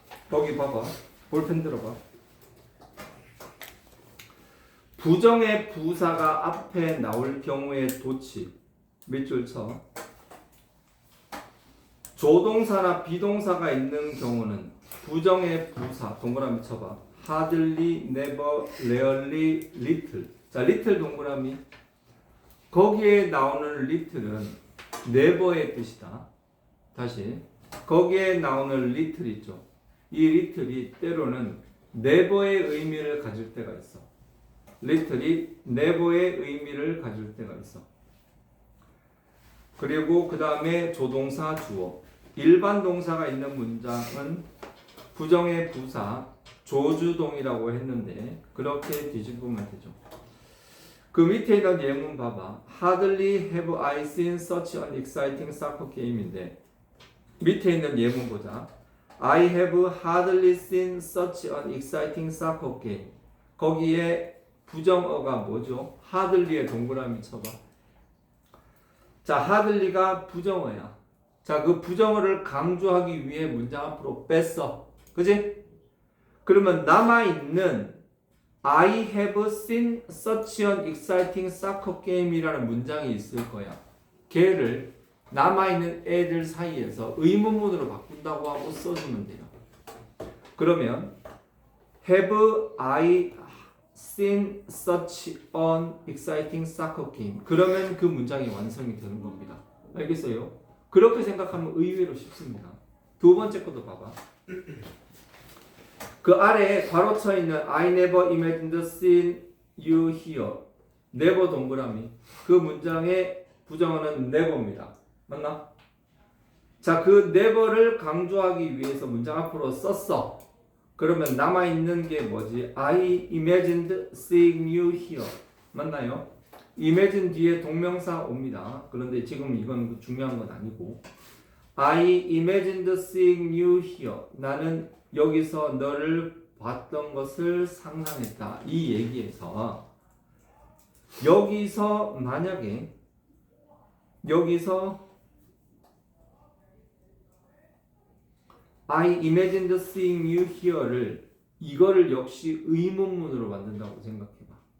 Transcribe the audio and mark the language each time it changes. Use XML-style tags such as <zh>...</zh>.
<ko>거기 봐봐. 볼펜 들어봐. 부정의 부사가 앞에 나올 경우의 도치 밑줄 쳐. 조동사나 비동사가 있는 경우는 부정의 부사 동그라미 쳐봐.</ko> <en>hardly, never, rarely, little.</en> <ko>자, little 동그라미. 거기에 나오는 little은 never의 뜻이다. 다시 거기에 나오는 little 있죠. 이 little이 때로는 never의 의미를 가질 때가 있어. little이 never의 의미를 가질 때가 있어. 그리고 그 다음에 조동사 주어. 일반 동사가 있는 문장은 부정의 부사 조주동이라고 했는데 그렇게 뒤집으면 되죠. 그 밑에 있는 예문 봐봐.</ko> <en>Hardly have I seen such an exciting soccer game</en> <ko>인데 밑에 있는 예문 보자.</ko> <en>I have hardly seen such an exciting soccer game.</en> <ko>거기에 부정어가 뭐죠? hardly의 동그라미 쳐봐. 자, hardly가 부정어야. 자, 그 부정어를 강조하기 위해 문장 앞으로 뺐어. 그지? 그러면 남아있는</ko> <en>I have seen such an exciting soccer game</en> <ko>이라는 문장이 있을 거야. 걔를 남아있는 애들 사이에서 의문문으로 바꾼다고 하고 써주면 돼요. 그러면</ko> <en>have I seen such an exciting soccer game.</en> <ko>그러면 그 문장이 완성이 되는 겁니다. 알겠어요? 그렇게 생각하면 의외로 쉽습니다. 두 번째 것도 봐봐. 그 아래에 괄호 쳐 있는</ko> <en>I never imagined seeing you here.</en> <ko>never 동그라미. 그 문장의 부정어는 never입니다. 맞나? 자, 그 never를 강조하기 위해서 문장 앞으로 썼어. 그러면 남아있는 게 뭐지?</ko> <en>I imagined seeing you here.</en> <ko>맞나요? imagine 뒤에 동명사 옵니다. 그런데 지금 이건 중요한 건 아니고</ko> <en>I imagined seeing you here.</en> <ko>나는 여기서 너를 봤던 것을 상상했다. 이 얘기에서 여기서 만약에 여기서</ko> <en>I imagined seeing you here</en> <ko>를 이거를 역시 의문문으로 만든다고 생각해봐.</ko>